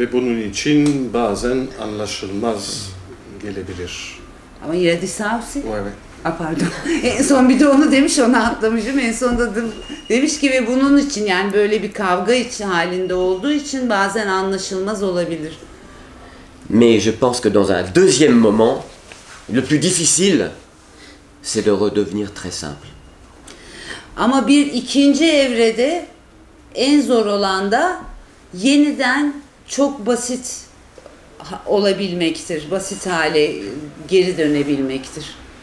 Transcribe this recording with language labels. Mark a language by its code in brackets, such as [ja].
[tr] Ve bunun için bazen anlaşılmaz gelebilir. Ama yine Dissausi. Evet. [fr] Pardon. [tr] En son bir de onu demiş, onu atlamışım. En sonunda da demiş ki ve bunun için yani böyle bir kavga halinde olduğu için bazen anlaşılmaz olabilir. [fr] Mais je pense que dans un deuxième moment, le plus difficile, c'est de redevenir très simple. [tr] Ama bir ikinci evrede en zor olan da yeniden çok basit olabilmektir. Basit hale geri dönebilmektir.